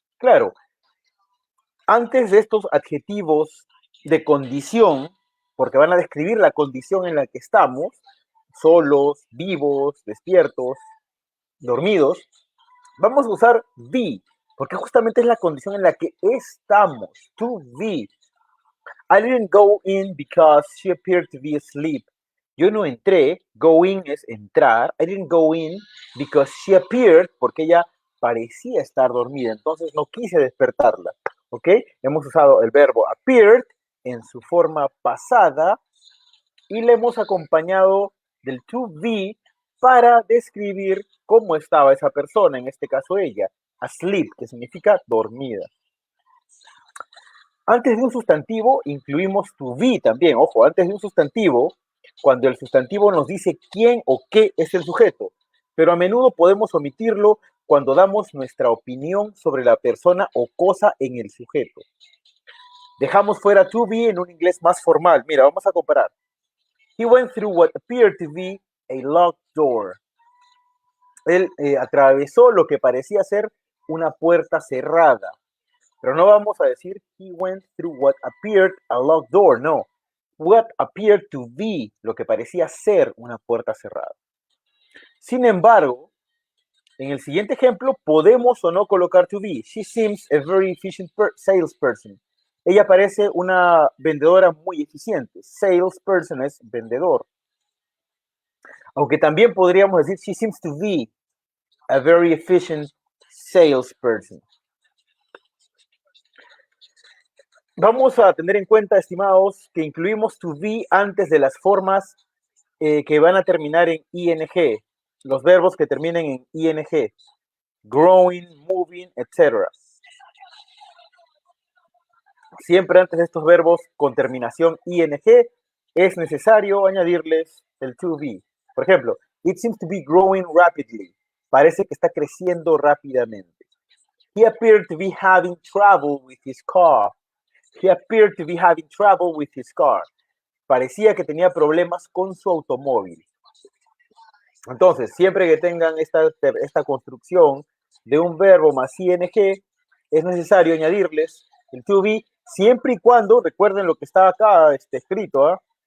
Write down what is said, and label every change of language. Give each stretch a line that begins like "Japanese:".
Spanish: Claro, antes de estos adjetivos de condición, porque van a describir la condición en la que estamos, solos, vivos, despiertos, dormidos, vamos a usar be, porque justamente es la condición en la que estamos, to be.
English: I didn't go in because she appeared to be asleep.
Spanish: Yo no entré, go in es entrar.
English: I didn't go in because she appeared,
Spanish: porque ella parecía estar dormida, entonces no quise despertarla. ¿Ok? Hemos usado el verbo appeared en su forma pasada y le hemos acompañado del to be para describir cómo estaba esa persona, en este caso ella, asleep, que significa dormida. Antes de un sustantivo incluimos to be también, ojo, antes de un sustantivo, cuando el sustantivo nos dice quién o qué es el sujeto, pero a menudo podemos omitirlo cuando damos nuestra opinión sobre la persona o cosa en el sujeto. Dejamos fuera to be en un inglés más formal. Mira, vamos a comparar.
English: He went through what appeared to be a locked door.
Spanish: Él atravesó lo que parecía ser una puerta cerrada. Pero no vamos a decir
English: he went through what appeared a locked door,
Spanish: no.
English: What appeared to be,
Spanish: lo que parecía ser una puerta cerrada. Sin embargo, en el siguiente ejemplo, podemos o no colocar to be.
English: She seems a very efficient salesperson.
Spanish: Ella parece una vendedora muy eficiente. Salesperson es vendedor. Aunque también podríamos decir,
English: she seems to be a very efficient salesperson.
Spanish: Vamos a tener en cuenta, estimados, que incluimos to be antes de las formas que van a terminar en ing. Los verbos que terminen en ing. Growing, moving, etc. Siempre antes de estos verbos con terminación ing es necesario añadirles el to be. Por ejemplo,
English: it seems to be growing rapidly.
Spanish: Parece que está creciendo rápidamente.
English: He appeared to be having trouble with his car. He appeared to be having trouble with his car.
Spanish: Parecía que tenía problemas con su automóvil. Entonces, siempre que tengan esta construcción de un verbo más ing, es necesario añadirles el to be, siempre y cuando, recuerden lo que está acá escrito, ¿eh?